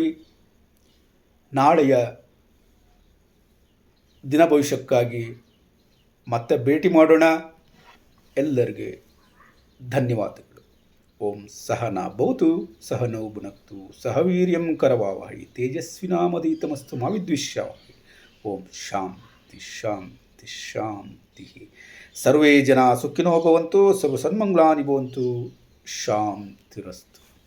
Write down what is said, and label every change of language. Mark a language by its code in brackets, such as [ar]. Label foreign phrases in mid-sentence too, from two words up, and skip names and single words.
[kn] ನಾಳೆಯ ದಿನ ಭವಿಷ್ಯಕ್ಕಾಗಿ ಮತ್ತೆ ಭೇಟಿ ಮಾಡೋಣ. ಎಲ್ಲರಿಗೆ ಧನ್ಯವಾದಗಳು. [sa] ಓಂ ಸಹನಾ ಭವತು ಸಹನೌ ಭುನಕ್ತು ಸಹ ವೀರ್ಯಂ ಕರವಾವಹೈ ತೇಜಸ್ವಿನಾಮಧೀತಮಸ್ತು ಮಾ ವಿದ್ವಿಷಾವಹೈ. ಓಂ ಶಾಂತಿ ಶಾಂತಿ ಶಾಂತಿ. ಸರ್ವೇ ಜನ ಸುಖಿನೋ ಭವಂತು, ಸರ್ವ ಸನ್ಮಂಗಳಾನಿ ಭವಂತು. ಶಾಂತಿರಸ್ತು.